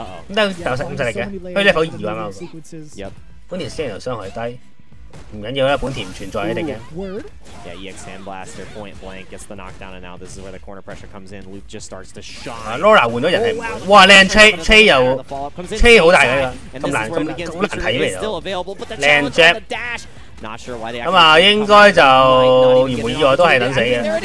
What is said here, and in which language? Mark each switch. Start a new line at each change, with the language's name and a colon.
Cantonese: 咁得有咁實力嘅，佢 level 2啊啱。本田 stand 傷害低。唔緊要啦，本田唔存在一定嘅。
English: Yeah, EX Sandblaster point blank gets the knockdown, and now this is where the corner pressure comes in. Luke just starts to shine.
Cantonese: Laura 換咗人係唔會，哇靚 Trey 又 Trey 好大嘅，咁難睇嚟咯。靚 Jab， 咁啊應該就如無意外都係等死嘅。